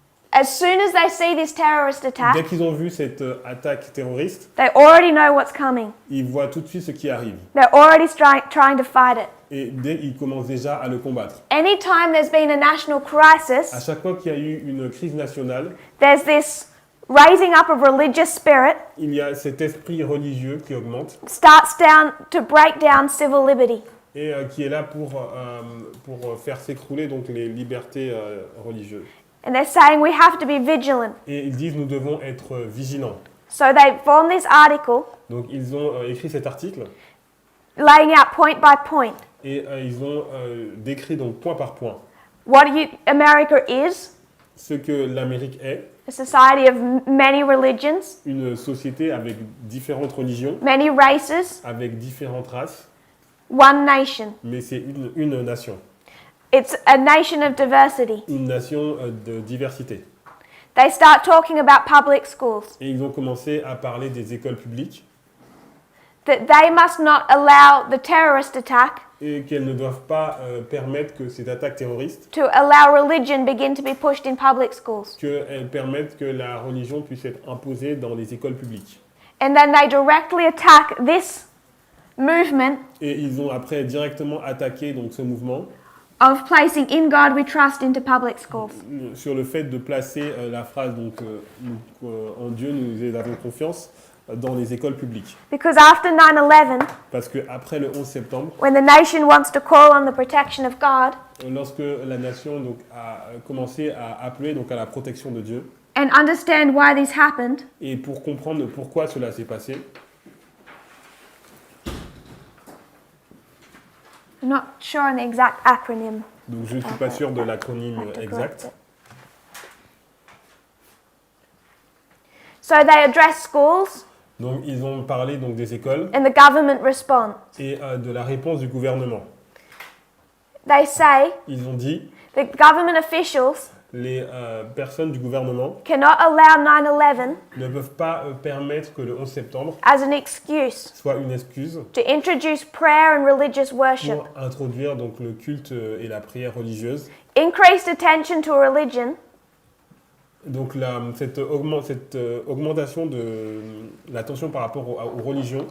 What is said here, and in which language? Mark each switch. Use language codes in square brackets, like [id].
[en] As soon as they see this terrorist [fr] Dès [en] attack, [fr] qu'ils ont vu cette attaque terroriste, [en] they already know what's coming. [fr] ils voient tout de suite ce qui arrive. [en] They're already trying to fight it. [fr] Et ils commencent déjà à le combattre. [en] Anytime there's been a national [fr] À [en] crisis, [fr] chaque fois qu'il y a eu une crise nationale, [en] there's this raising up of religious spirit, [fr] il y a cet esprit religieux qui augmente [en] starts down to break down civil liberty. [fr] et qui est là pour faire s'écrouler donc les libertés religieuses. [en] And they're saying we have to be vigilant. [fr] Et ils disent nous devons être vigilants. [en] So they formed this article [fr] Donc ils ont écrit cet article [en] laying out point by point [fr] et ils ont décrit donc point par point [en] what America is, [fr] ce que l'Amérique est, [en] a society of many religions, [fr] une société avec différentes religions, [en] many races, [fr] avec différentes races, [en] one nation. [fr] mais c'est une nation, [en] It's a nation of diversity. [fr] une nation de diversité. [en] They start talking about public schools, [fr] Et ils ont commencé à parler des écoles publiques [en] that they must not allow the terrorist attack [fr] et qu'elles ne doivent pas permettre que cette attaque terroriste, [en] to allow religion begin to be pushed in public schools. [fr] qu'elles permettent que la religion puisse être imposée dans les écoles publiques. [en] And then they directly attack this movement [fr] Et ils ont après directement attaqué donc, ce mouvement [en] of placing in God we trust into public schools. [fr] sur le fait de placer la phrase donc, en Dieu nous avons confiance dans les écoles publiques. [en] Because after 9/11, [fr] Parce qu'après le 11 septembre, [en] when the nation wants to call on the protection of God [fr] lorsque la nation donc, a commencé à appeler donc, à la protection de Dieu, [en] and understand why this happened, [fr] et pour comprendre pourquoi cela s'est passé, [en] I'm not sure on the exact acronym. [fr] donc je ne suis pas sûr de l'acronyme exact, [en] So they address schools [fr] donc ils ont parlé donc, des écoles [en] and the government response. [fr] et de la réponse du gouvernement. [en] They say [fr] Ils ont dit, [en] the government officials [fr] les personnes du gouvernement [en] cannot allow 9/11 [fr] ne peuvent pas permettre que le 11 septembre [en] as an excuse [fr] soit une excuse [en] to introduce prayer and religious worship. [fr] pour introduire donc, le culte et la prière religieuse. [en] Increased attention to religion [fr] Donc cette augmentation de l'attention par rapport aux religions